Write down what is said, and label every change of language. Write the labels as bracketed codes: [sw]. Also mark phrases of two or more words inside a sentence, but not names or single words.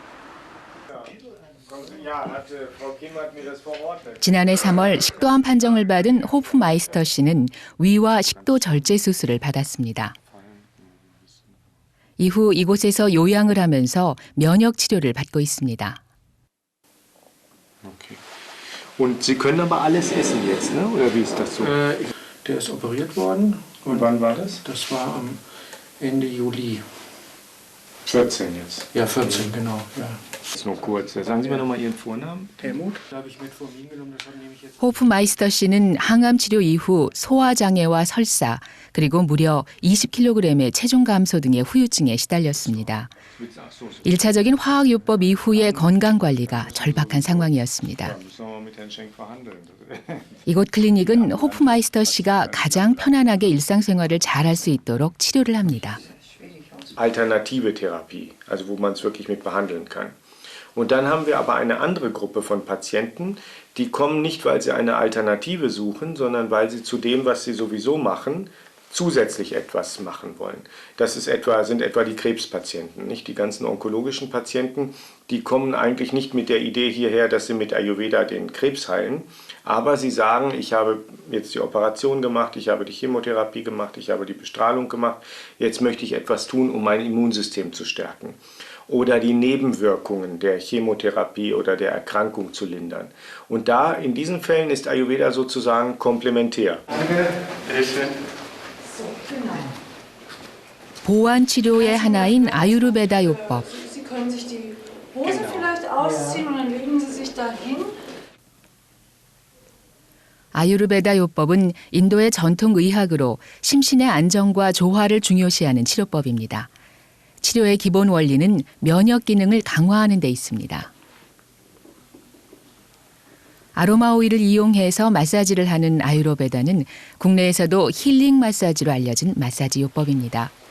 [ko] 지난해 3월 식도암 판정을 받은 호프마이스터 씨는 위와 식도 절제 수술을 받았습니다. 이후 이곳에서 요양을 하면서 면역 치료를 받고 있습니다. [de] Okay. Und Sie können aber alles essen jetzt, ne? Oder wie ist das so? Der ist operiert worden. Und wann war das? Das war am Ende Juli. 14 jetzt. Ja, 14, genau. Ja. Jetzt nur kurz. Sagen Sie mir nochmal Ihren Vornamen. Helmut. Da habe ich Metformin genommen. Das haben nämlich jetzt. [ko] 호프마이스터 씨는 항암 치료 이후 소화장애와 설사, 그리고 무려 20kg의 체중 감소 등의 후유증에 시달렸습니다. 1차적인 화학요법 이후의 건강관리가 절박한 상황이었습니다. 이곳 클리닉은 호프마이스터 씨가 가장 편안하게 일상생활을 잘할 수 있도록 치료를 합니다. [de] Alternative Therapie, also wo man es wirklich mit behandeln kann. Und dann haben wir aber eine andere Gruppe von Patienten, die kommen nicht, weil sie eine Alternative suchen, sondern weil sie zu dem, was sie sowieso machen, zusätzlich etwas machen wollen. Das ist sind etwa die Krebspatienten, nicht die ganzen onkologischen Patienten, die kommen eigentlich nicht mit der Idee hierher, dass sie mit Ayurveda den Krebs heilen, aber sie sagen, ich habe jetzt die Operation gemacht, ich habe die Chemotherapie gemacht, ich habe die Bestrahlung gemacht, jetzt möchte ich etwas tun, um mein Immunsystem zu stärken oder die Nebenwirkungen der Chemotherapie oder der Erkrankung zu lindern. Und da, in diesen Fällen ist Ayurveda sozusagen komplementär. Danke. [ko] 보완 치료의 하나인 아유르베다 요법. [de] Sie können sich die Hose vielleicht ausziehen und dann legen Sie sich dahin. [ko] 아유르베다 요법은 인도의 전통 의학으로 심신의 안정과 조화를 중요시하는 치료법입니다. 치료의 기본 원리는 면역 기능을 강화하는 데 있습니다. 아로마 오일을 이용해서 마사지를 하는 아유르베다는 국내에서도 힐링 마사지로 알려진 마사지 요법입니다.